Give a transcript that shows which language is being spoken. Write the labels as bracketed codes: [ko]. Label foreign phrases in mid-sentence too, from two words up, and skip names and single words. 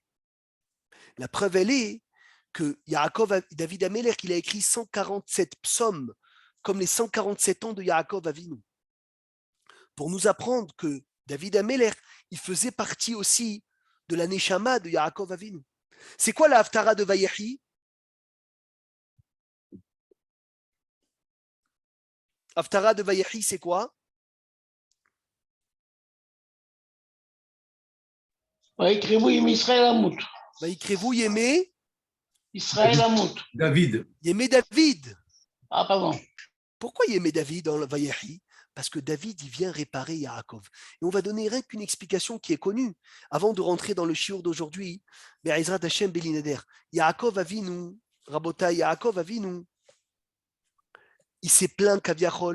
[fr] La preuve, elle est que [he] דוד המלך, [fr] il a écrit 147 psaumes, comme les 147 ans de [he] יעקב אבינו, [fr] pour nous apprendre que [he] דוד המלך, [fr] il faisait partie aussi de la Neshama de [he] יעקב אבינו. [fr] C'est quoi la Haftara de Vayehi? Haftara de Vayehi, c'est quoi? [he] ויקרבו עם ישראל למות. ויקרבו ימי ישראל למות. David. ימי דוד. [fr] Ah, pardon. Pourquoi [he] ימי דוד [fr] dans le Vayehi? Parce que David, il vient réparer Yaakov. Et on va donner rien qu'une explication qui est connue. Avant de rentrer dans le shiur d'aujourd'hui, [he] בעזרת השם בלי נדר, יעקב אבינו, רבותי יעקב אבינו, [fr] il s'est plaint Kaviachol.